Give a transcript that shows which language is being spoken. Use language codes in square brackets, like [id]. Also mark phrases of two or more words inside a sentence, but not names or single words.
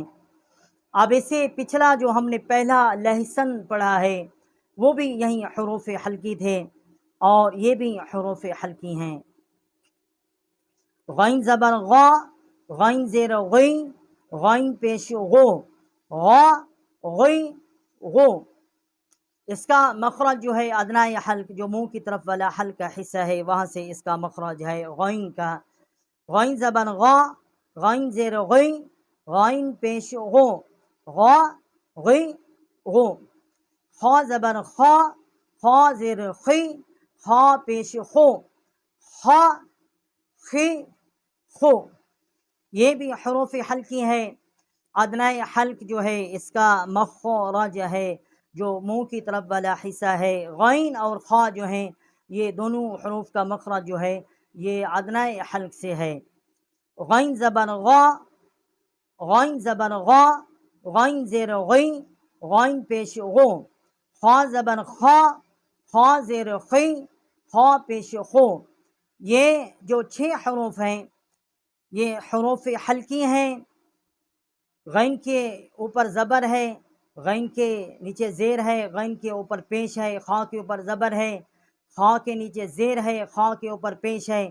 [ur] اب اسے پچھلا جو ہم نے پہلا لہسن پڑھا ہے، وہ بھی یہیں حروف حلقی تھے، اور یہ بھی حروف حلقی ہیں۔ غین زبر غا، غین زیر غی، غین پیش غو، غا غی غو۔ اس کا مخرج جو ہے ادنائے حلق، جو منہ کی طرف والا حلق کا حصہ ہے، وہاں سے اس کا مخرج ہے غین کا۔ غین زبر غا، غین زیر غی، غین پیش غو، غا غی غو۔ خا زبر خا، خا زیر خی، خا پیش خو، خا خی خو۔ یہ بھی حروف حلقی ہے۔ ادنائے حلق جو ہے اس کا مخرج ہے، جو منہ کی طرف والا حصہ ہے۔ غین اور خا جو ہیں، یہ دونوں حروف کا مخرج جو ہے یہ ادنائے حلق سے ہے۔ غین زبر غا، غین زبر غا، غین زیر غی، غین پیش غو، خا زبر خا، خا زیر خی، خا پیش خو۔ یہ جو 6 حروف ہیں، یہ حروف حلقی ہیں۔ غین کے اوپر زبر ہے، غین کے نیچے زیر ہے، غین کے اوپر پیش ہے، خا کے اوپر زبر ہے، خا کے نیچے زیر ہے، خا کے اوپر پیش ہے۔